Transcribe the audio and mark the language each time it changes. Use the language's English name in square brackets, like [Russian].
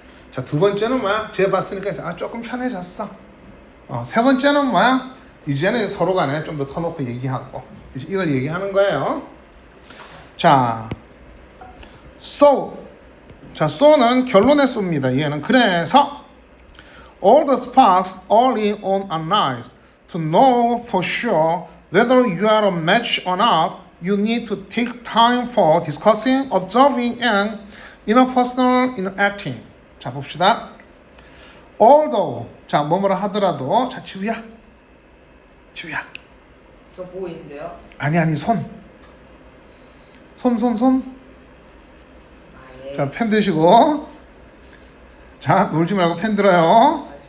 [Korean] 자, 두 번째는 뭐야? 재봤으니까 조금 편해졌어. 세 번째는 뭐야? 이제는 서로 간에 좀 더 터놓고 얘기하고 이걸 얘기하는 거예요. 자, so는 결론에 쏩니다. 얘는 그래서 [English] all the sparks early on are nice. To know for sure whether you are a match or not, you need to take time for discussing, observing, and interpersonal interacting. [Korean] 자, 봅시다. although, 자, 뭐뭐라 하더라도, 자, 지우야. 저 보이는데요? 아니, 손. 아, 예. 자, 펜 드시고. 자, 놀지 말고 펜 들어요.